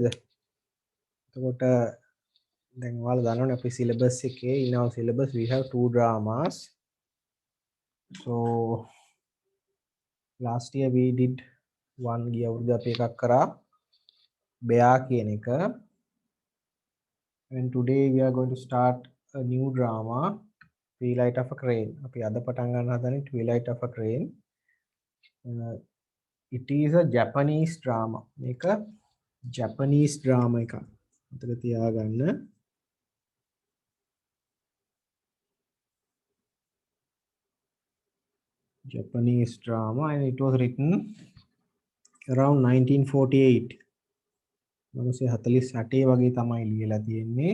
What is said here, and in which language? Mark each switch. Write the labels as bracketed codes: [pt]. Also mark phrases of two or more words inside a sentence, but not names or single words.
[si] එතකොට දැන් ඔයාලා දන්නවනේ අපේ syllabus එකේ [en] in our syllabus we have two dramas. So last year we did one [si] ගිය අවුරුද්ද අපි එකක් කරා Bear කියන එක. [en] And today we are going to start a new drama Twilight of a Crane. [si] අපි අද පටන් ගන්න හදන්නේ Twilight of a Crane. [en] It is a Japanese drama. [si] මේක [en] Japanese drama [si] එකක්. මතක තියාගන්න. [en] Japanese drama and it was written around 1948. [si] 1948 වගේ තමයි ලියලා තියෙන්නේ.